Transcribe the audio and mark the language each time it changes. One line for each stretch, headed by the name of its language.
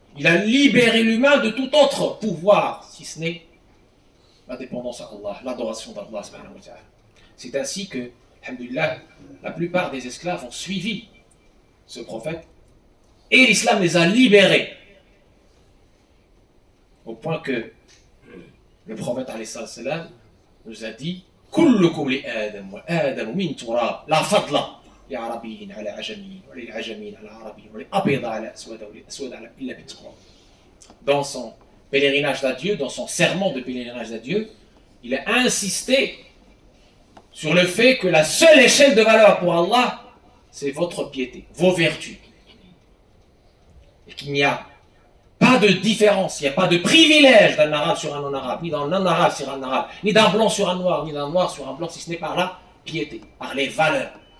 French: Il a libéré l'humain de tout autre pouvoir, si ce n'est la dépendance à Allah, l'adoration d'Allah. C'est ainsi que, alhamdoulilah, la plupart des esclaves ont suivi ce prophète et l'islam les a libérés. Au point que le prophète nous a dit
Arabic: كلكم لآدم وآدم من تراب لا فضل لعربي على عجمي وللعجمي على عربي وللأبيض على أسود وللأسود على إلا بالتقوى.
French: Dans son pèlerinage d'adieu, dans son serment de pèlerinage d'adieu, il a insisté sur le fait que la seule échelle de valeur pour Allah, c'est votre piété, vos vertus. Et qu'il n'y a pas de différence, il n'y a pas de privilège d'un arabe sur un non-arabe, ni d'un non-arabe sur un arabe, ni d'un blanc sur un noir, ni d'un noir sur un blanc, si ce n'est par la piété, par les valeurs.